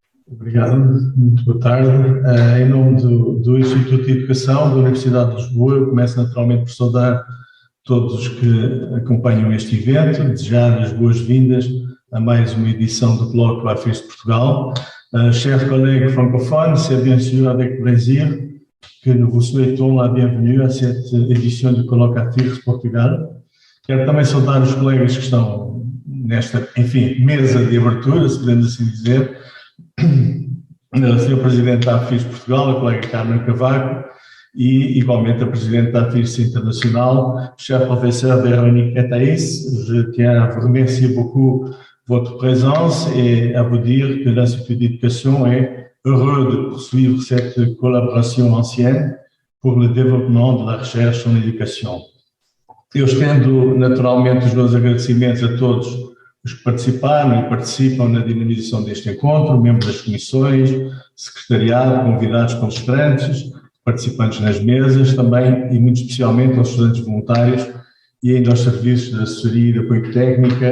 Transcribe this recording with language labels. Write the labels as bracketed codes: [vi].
[pt] Obrigado, muito boa tarde. Em nome do Instituto de Educação da Universidade de Lisboa, eu começo naturalmente por saudar todos os que acompanham este evento, desejar as boas-vindas a mais uma edição do colloque AFIRS de Portugal. [fr] Chers collègues francophones, c'est bien sûr avec plaisir que nous vous souhaitons la bienvenue à cette édition du colloque AFIRS Portugal. [pt] Quero também saudar os colegas que estão nesta, enfim, mesa de abertura, se podemos assim dizer, o Sr. Presidente da AFIRS Portugal, a colega Carmen Cavaco, e igualmente a Presidente da AFIRS International, [fr] cher professeur [pt] Véronique Etaïs. [fr] Je tiens à vous remercier beaucoup votre présence et à vous dire que l'Institut d'éducation est heureux de poursuivre cette collaboration ancienne pour le développement de la recherche en éducation. [pt] Eu estendo naturalmente os meus agradecimentos a todos os que participaram e participam na dinamização deste encontro, membros das comissões, secretariado, convidados palestrantes, participantes nas mesas, também e muito especialmente aos estudantes voluntários e ainda aos serviços de assessoria e de apoio técnico.